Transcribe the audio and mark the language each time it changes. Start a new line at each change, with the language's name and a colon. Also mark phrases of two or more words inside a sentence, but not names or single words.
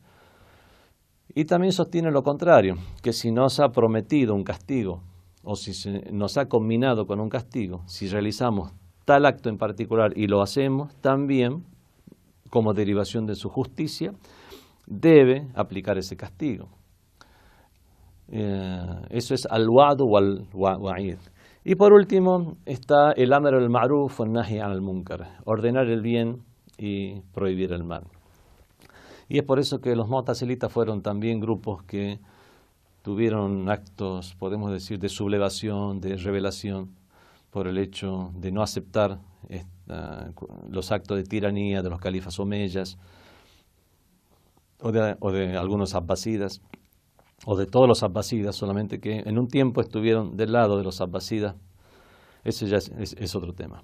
Spanish: Y también sostiene lo contrario, que si nos ha prometido un castigo, o si nos ha combinado con un castigo, si realizamos tal acto en particular y lo hacemos, también, como derivación de su justicia, debe aplicar ese castigo. Eso es
Arabic: الوعد والوعيد.
Spanish: Y por último está el
Arabic: أمر المعروف والنهي المنكر,
Spanish: ordenar el bien y prohibir el mal. Y es por eso que los mu'tazilitas fueron también grupos que tuvieron actos, podemos decir, de sublevación, de rebelación, por el hecho de no aceptar los actos de tiranía de los califas omeyas o de algunos abbasidas, o de todos los abbasidas, solamente que en un tiempo estuvieron del lado de los abbasidas Ese ya es otro tema.